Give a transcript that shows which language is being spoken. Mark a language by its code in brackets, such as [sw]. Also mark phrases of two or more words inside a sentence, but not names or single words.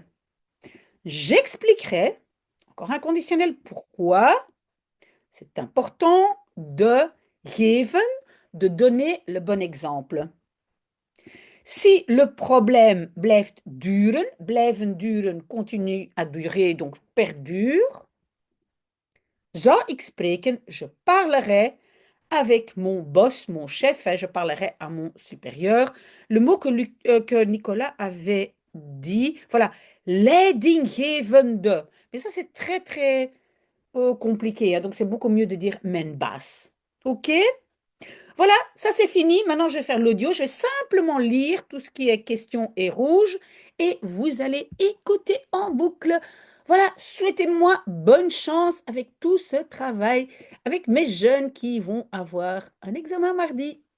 [fr] J'expliquerai, encore un conditionnel, pourquoi c'est important de geven, de donner le bon exemple. Si le problème [nl] blijft duren, blijven duren, [fr] continue à durer, donc perdure, [nl] zou ik spreken, [fr] je parlerai avec mon boss, mon chef, hein, je parlerai à mon supérieur. Le mot que Nicolas avait dit, voilà, leidinggevende. Mais ça, c'est très, très compliqué, hein, donc c'est beaucoup mieux de dire [nl] mijn baas. [fr] OK? Voilà, ça c'est fini. Maintenant, je vais faire l'audio. Je vais simplement lire tout ce qui est question et rouge et vous allez écouter en boucle. Voilà, souhaitez-moi bonne chance avec tout ce travail, avec mes jeunes qui vont avoir un examen mardi.